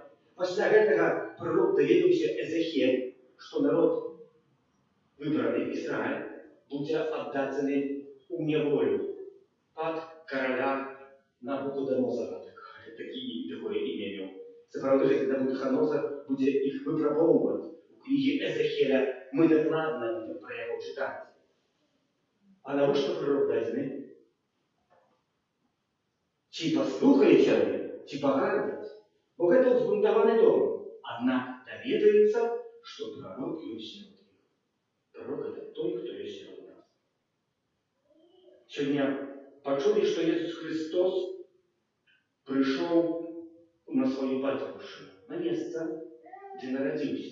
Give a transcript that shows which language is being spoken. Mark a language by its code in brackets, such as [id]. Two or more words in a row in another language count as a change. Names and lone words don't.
[ru] После этого пророк доведался Эзехиэль, что народ, выбранный Израиль, будет отданы у неволю под короля Навуходоносора. Такое имя имел. Справді, когда Навуходоносор будет их выпробовывать. У книги Эзехиэля мы докладно будем про его читать. А на что пророк дасть? [uk] Чи послухаете вы, чи порадуете? [ru] Бог это взбунтованный дом. Однако доведается, что пророк есть среди них. Пророк это той, кто есть среди нас. Сегодня почули, что Иисус Христос пришел на свою батьківщину, на место, где народился.